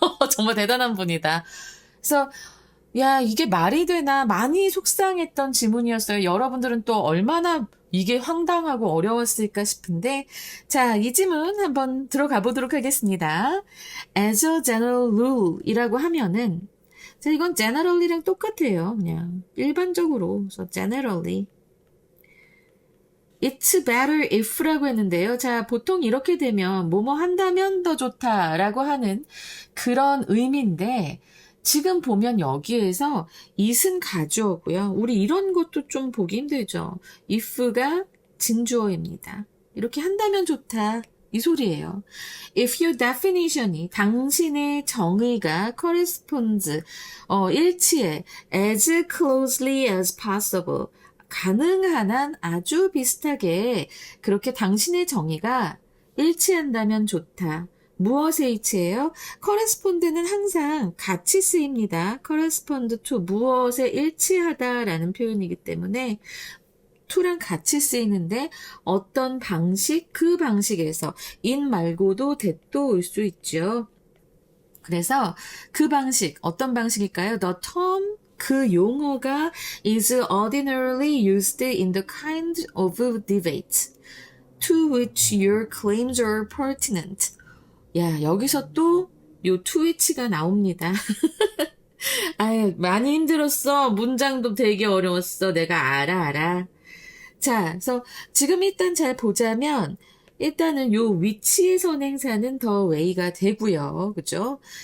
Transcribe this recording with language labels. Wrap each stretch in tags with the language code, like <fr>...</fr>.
<ko>정말 대단한 분이다. 그래서 야 이게 말이 되나 많이 속상했던 지문이었어요. 여러분들은 또 얼마나 이게 황당하고 어려웠을까 싶은데 자, 이 지문 한번 들어가 보도록 하겠습니다.</ko> <en>As a general rule</en> <ko>이라고 하면은 자, 이건 generally랑 똑같아요. 그냥 일반적으로. 그래서</ko> <en>generally It's better if</en> <ko>라고 했는데요. 자, 보통 이렇게 되면 뭐뭐 한다면 더 좋다라고 하는 그런 의미인데 지금 보면 여기에서 it은 가주어고요. 우리 이런 것도 좀 보기 힘들죠. if가 진주어입니다. 이렇게 한다면 좋다. 이 소리예요.</ko> <en>If your definition</en> <ko>이 당신의 정의가 corresponds 일치해</ko> <en>as closely as possible</en> <ko>가능한 한 아주 비슷하게 그렇게 당신의 정의가 일치한다면 좋다. 무엇에 일치해요? correspond는 항상 같이 쓰입니다.</ko> <en>correspond to</en> <ko>무엇에 일치하다라는 표현이기 때문에 to랑 같이 쓰이는데 어떤 방식, 그 방식에서 in 말고도 that도 올 수 있죠. 그래서 그 방식, 어떤 방식일까요?</ko> <en>The term,</en> <ko>그 용어가</ko> <en>is ordinarily used in the kind of debate to which your claims are pertinent.</en> <ko>야, 여기서 또 요 to which가 나옵니다. 아유, 많이 힘들었어. 문장도 되게 어려웠어. 내가 알아. 자, 그래서 지금 일단 잘 보자면 일단은 요 위치의 선행사는 더 way가 되고요. 그죠?</ko>